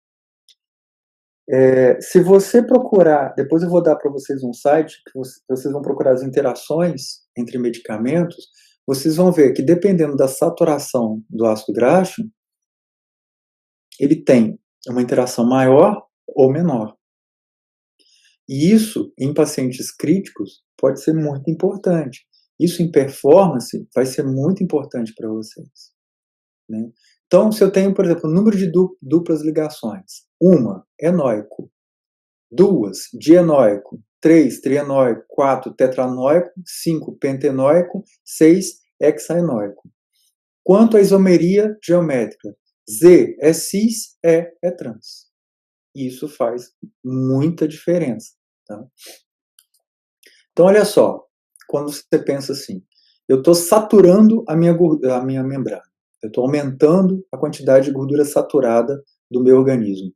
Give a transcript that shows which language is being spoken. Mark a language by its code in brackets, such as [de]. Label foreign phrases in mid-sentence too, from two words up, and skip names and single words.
[pt] Se você procurar, depois eu vou dar para vocês um site, que vocês vão procurar as interações entre medicamentos, vocês vão ver que dependendo da saturação do ácido graxo, ele tem uma interação maior ou menor. E isso, em pacientes críticos, pode ser muito importante. Isso em performance vai ser muito importante para vocês, né? Então, se eu tenho, por exemplo, o número de duplas ligações, 1, enoico, 2, dienoico, 3, trienoico, 4, tetranoico, 5, pentenoico, 6, hexaenoico. Quanto à isomeria geométrica, Z é cis, E é trans. Isso faz muita diferença, tá? Então, olha só, quando você pensa assim, eu estou saturando a minha membrana, eu estou aumentando a quantidade de gordura saturada do meu organismo.